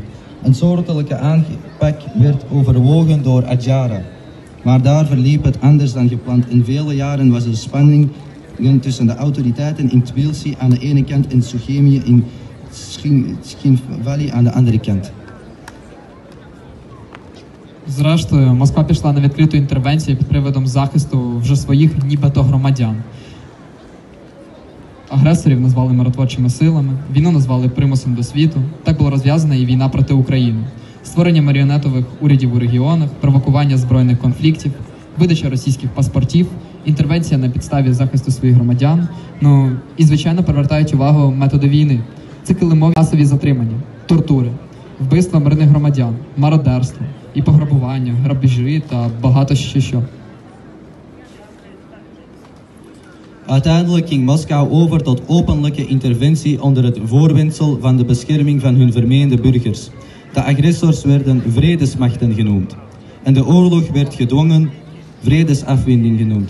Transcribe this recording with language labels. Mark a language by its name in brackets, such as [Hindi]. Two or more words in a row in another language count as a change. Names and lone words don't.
[Dutch] Een soortelijke aanpak werd overwogen door Adjara, maar daar verliep het anders dan gepland. In vele jaren was er spanning tussen de autoriteiten in Tbilisi aan de ene kant en Sukhumi in Tskhintwali aan de andere kant. [Ukrainian] Зрештою, Москва пішла на відкриту інтервенцію під приводом захисту вже своїх нібито громадян. Агресорів назвали миротворчими силами, війну назвали примусом до світу. Так була розв'язана і війна проти України. Створення маріонетових урядів у регіонах, провокування збройних конфліктів, видача російських паспортів, інтервенція на підставі захисту своїх громадян, ну і, звичайно, привертають увагу методи війни. Це килимові масові затримання, тортури, вбивства мирних громадян, мародерство і пограбування, грабежі та багато що. [Dutch] Uiteindelijk ging Moskou over tot openlijke interventie onder het voorwendsel van de bescherming van hun vermeende burgers. De agressors werden vredesmachten genoemd. En de oorlog werd gedwongen vredesafwending genoemd.